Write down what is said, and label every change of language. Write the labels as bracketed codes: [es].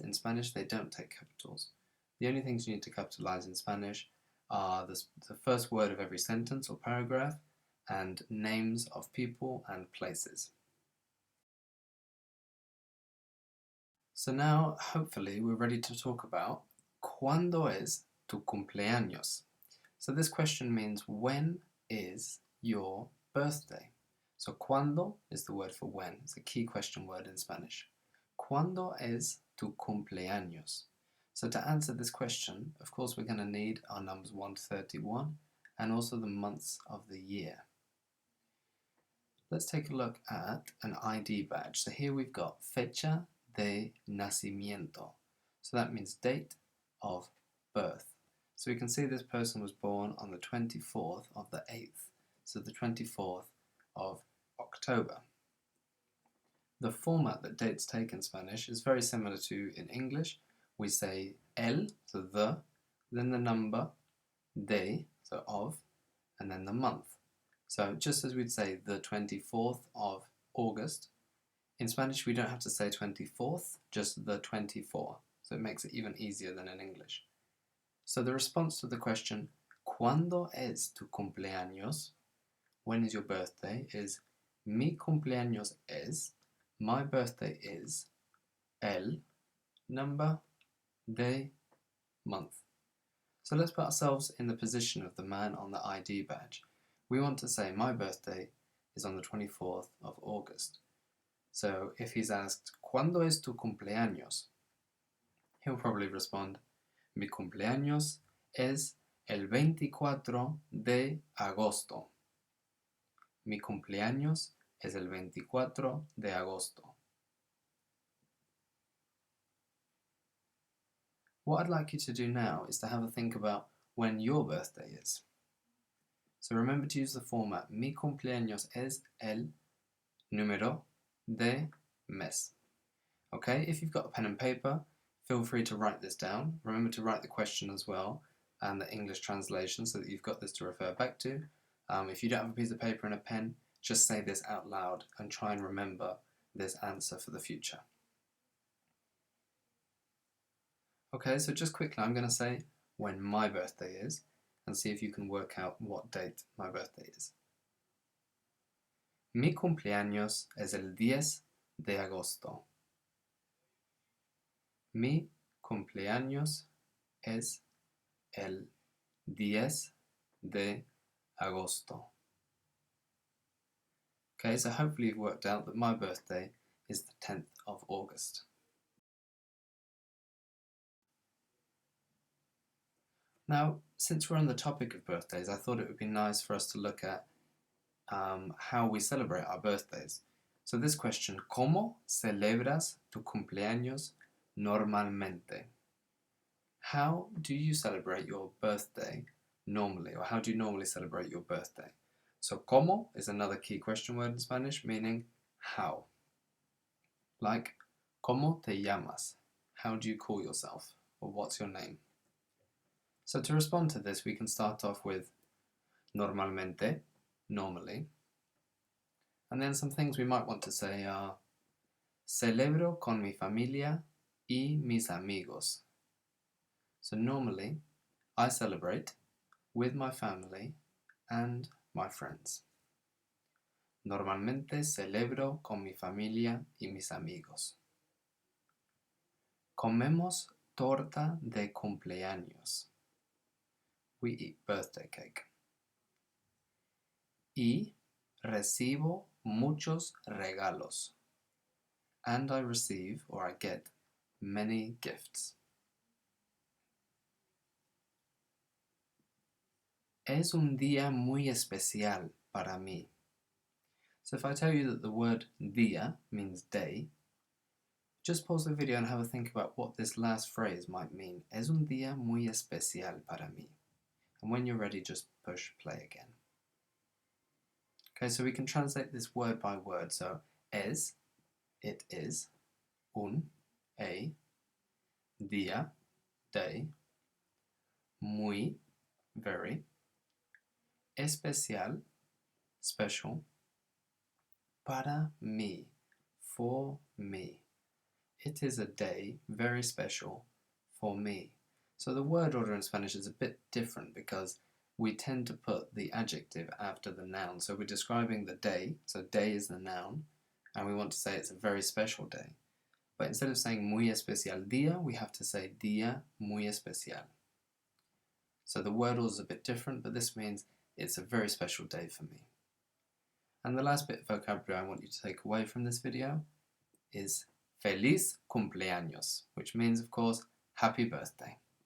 [en] In Spanish they don't take capitals. The only things you need to capitalize in Spanish are the first word of every sentence or paragraph and names of people and places. So now, hopefully, we're ready to talk about [es] ¿Cuándo es tu cumpleaños? [en] So this question means when is your birthday? So ¿cuándo is the word for when. It's a key question word in Spanish. [es] ¿Cuándo es tu cumpleaños? [en] So to answer this question, of course, we're going to need our numbers 1 to 31 and also the months of the year. Let's take a look at an ID badge. So here we've got [es] fecha de nacimiento. [en] So that means date of birth. So we can see this person was born on the 24th of the 8th. So the 24th of October. The format that dates take in Spanish is very similar to in English. We say el, so the, then the number, de, so of, and then the month. So just as we'd say the 24th of August, In Spanish, we don't have to say 24th, just the 24. So it makes it even easier than in English. So the response to the question, [es] ¿Cuándo es tu cumpleaños? [en] When is your birthday? Is [es] mi cumpleaños es, [en] my birthday is, el, number, day, month. So let's put ourselves in the position of the man on the ID badge. We want to say my birthday is on the 24th of August. So if he's asked, [es] ¿Cuándo es tu cumpleaños? [en] He'll probably respond, [es] mi cumpleaños es el 24 de agosto. Mi cumpleaños es el 24 de agosto. [en] What I'd like you to do now is to have a think about when your birthday is. So remember to use the format [es] mi cumpleaños es el número de mes. [en] Okay, if you've got a pen and paper, feel free to write this down. Remember to write the question as well and the English translation so that you've got this to refer back to. If you don't have a piece of paper and a pen, just say this out loud and try and remember this answer for the future. Okay, so just quickly, I'm going to say when my birthday is and see if you can work out what date my birthday is. [es] Mi cumpleaños es el 10 de agosto. Mi cumpleaños es el 10 de agosto. [en] Okay, so hopefully you've worked out that my birthday is the 10th of August. Now, since we're on the topic of birthdays, I thought it would be nice for us to look at how we celebrate our birthdays. So this question, [es] ¿Cómo celebras tu cumpleaños normalmente? [en] How do you celebrate your birthday normally, or how do you normally celebrate your birthday? So ¿cómo is another key question word in Spanish, meaning how. Like, [es] ¿Cómo te llamas? [en] How do you call yourself? Or what's your name? So to respond to this, we can start off with normalmente, normally. And then some things we might want to say are [es] celebro con mi familia y mis amigos. [en] So normally, I celebrate with my family and my friends. [es] Normalmente celebro con mi familia y mis amigos. Comemos torta de cumpleaños. [en] We eat birthday cake. [es] Y recibo muchos regalos. [en] And I receive, or I get, many gifts. [es] Es un día muy especial para mí. [en] So if I tell you that the word día means day, just pause the video and have a think about what this last phrase might mean. [es] Es un día muy especial para mí. [en] And when you're ready, just push play again. Okay, so we can translate this word by word. So es, it is, un, a, día, day, muy, very, especial, special, [es] para mí, [en] for me. It is a day very special for me. So the word order in Spanish is a bit different because we tend to put the adjective after the noun. So we're describing the day, so day is the noun, and we want to say it's a very special day. But instead of saying [es] muy especial día, [en] we have to say [es] día muy especial. [en] So the word order is a bit different, but this means it's a very special day for me. And the last bit of vocabulary I want you to take away from this video is [es] feliz cumpleaños, [en] which means, of course, happy birthday.